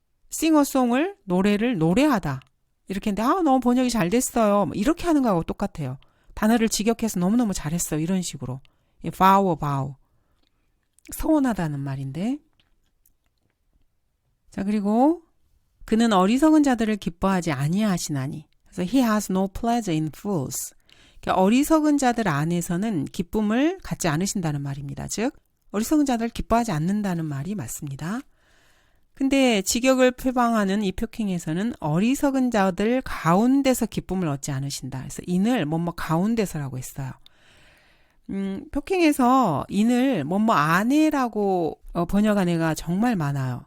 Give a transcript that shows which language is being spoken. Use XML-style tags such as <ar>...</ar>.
<ko>싱어송을 노래를 노래하다. 이렇게 했는데 너무 번역이 잘 됐어요. 이렇게 하는 거하고 똑같아요. 단어를 직역해서 너무너무 잘했어요. 이런 식으로. vow. 서운하다는 말인데. 자, 그리고 그는 어리석은 자들을 기뻐하지 아니하시나니. 그래서</ko> <en>he has no pleasure in fools.</en> <ko>그러니까 어리석은 자들 안에서는 기쁨을 갖지 않으신다는 말입니다. 즉 어리석은 자들을 기뻐하지 않는다는 말이 맞습니다. 근데 직역을 표방하는 이 표킹에서는 어리석은 자들 가운데서 기쁨을 얻지 않으신다. 그래서 인을 뭐뭐 가운데서라고 했어요. 표킹에서 인을 뭐뭐 안에라고 번역한 애가 정말 많아요.</ko>